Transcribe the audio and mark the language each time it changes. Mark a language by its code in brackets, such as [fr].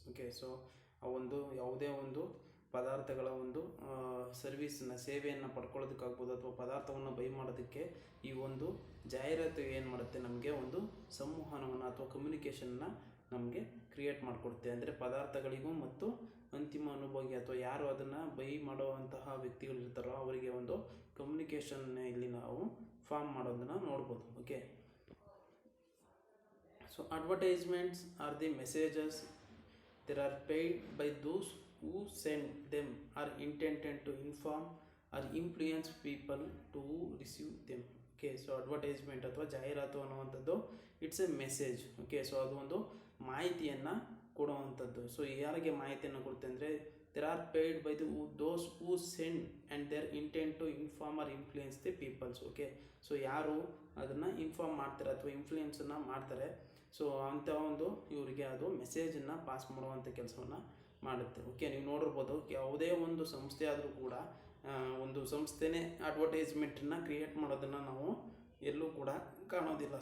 [kn] Okay, so ಆ ಒಂದು ಯಾವುದೇ ಒಂದು ಪದಾರ್ಥಗಳ ಒಂದು ಸರ್ವಿಸ್ನ ಸೇವೆಯನ್ನು ಪಡ್ಕೊಳ್ಳೋದಕ್ಕಾಗ್ಬೋದು ಅಥವಾ ಪದಾರ್ಥವನ್ನು ಬೈ ಮಾಡೋದಕ್ಕೆ ಈ ಒಂದು ಜಾಹೀರಾತು ಏನು ಮಾಡುತ್ತೆ, ನಮಗೆ ಒಂದು ಸಂವಹನವನ್ನು ಅಥವಾ ಕಮ್ಯುನಿಕೇಷನ್ನ ನಮಗೆ ಕ್ರಿಯೇಟ್ ಮಾಡಿಕೊಡುತ್ತೆ. ಅಂದರೆ ಪದಾರ್ಥಗಳಿಗೂ ಮತ್ತು ಅಂತಿಮ ಅನುಭೋಗಿ ಅಥವಾ ಯಾರು ಅದನ್ನು ಬೈ ಮಾಡುವಂತಹ ವ್ಯಕ್ತಿಗಳಿರ್ತಾರೋ ಅವರಿಗೆ ಒಂದು ಕಮ್ಯುನಿಕೇಷನ್ ಇಲ್ಲಿ ನಾವು ಫಾರ್ಮ್ ಮಾಡೋದನ್ನು ನೋಡ್ಬೋದು. [en] Okay, so advertisements are the messages there are paid by those who send them, are intended to inform or influence people to receive them. [kn] Okay, so advertisement ಅಥವಾ ಜಾಹೀರಾತು ಅನ್ನುವಂಥದ್ದು [en] It's a message. [kn] Okay, so ಅದು ಒಂದು ಮಾಹಿತಿಯನ್ನು ಕೊಡುವಂಥದ್ದು. [en] so [kn] ಯಾರಿಗೆ ಮಾಹಿತಿಯನ್ನು ಕೊಡುತ್ತೆ ಅಂದರೆ [en] there are paid by those who send and their intent to inform or influence the peoples. [kn] Okay, so ಯಾರು ಅದನ್ನು ಇನ್ಫಾರ್ಮ್ ಮಾಡ್ತಾರೆ ಅಥವಾ ಇನ್ಫ್ಲೂಯೆನ್ಸನ್ನು ಮಾಡ್ತಾರೆ, ಸೊ ಅಂಥ ಒಂದು ಇವರಿಗೆ ಅದು ಮೆಸೇಜನ್ನು ಪಾಸ್ ಮಾಡುವಂಥ ಕೆಲಸವನ್ನು ಮಾಡುತ್ತೆ. ಓಕೆ, ನೀವು ನೋಡಿರ್ಬೋದು ಯಾವುದೇ ಒಂದು ಸಂಸ್ಥೆ ಆದರೂ ಕೂಡ ಒಂದು ಸಂಸ್ಥೆನೇ ಅಡ್ವರ್ಟೈಸ್ಮೆಂಟನ್ನು ಕ್ರಿಯೇಟ್ ಮಾಡೋದನ್ನು ನಾವು ಎಲ್ಲೂ ಕೂಡ ಕಾಣೋದಿಲ್ಲ.